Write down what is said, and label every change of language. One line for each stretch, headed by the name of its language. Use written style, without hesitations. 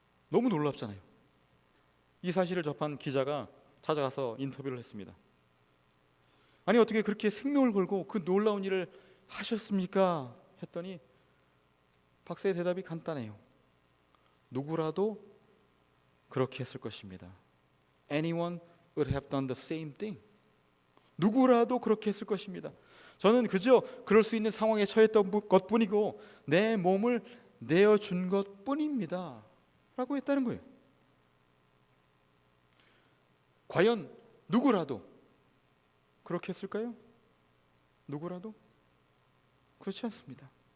Korean: 너무 놀랍잖아요. 이 사실을 접한 기자가 찾아가서 인터뷰를 했습니다. 아니 어떻게 그렇게 생명을 걸고 그 놀라운 일을 하셨습니까? 했더니 박사의 대답이 간단해요. 누구라도 그렇게 했을 것입니다.
English: Anyone would have done the same thing.
Korean: 누구라도 그렇게 했을 것입니다. 저는 그저 그럴 수 있는 상황에 처했던 것뿐이고 내 몸을 내어준 것뿐입니다 라고 했다는 거예요. 과연 누구라도 그렇게 했을까요? 누구라도? 그렇지 않습니다.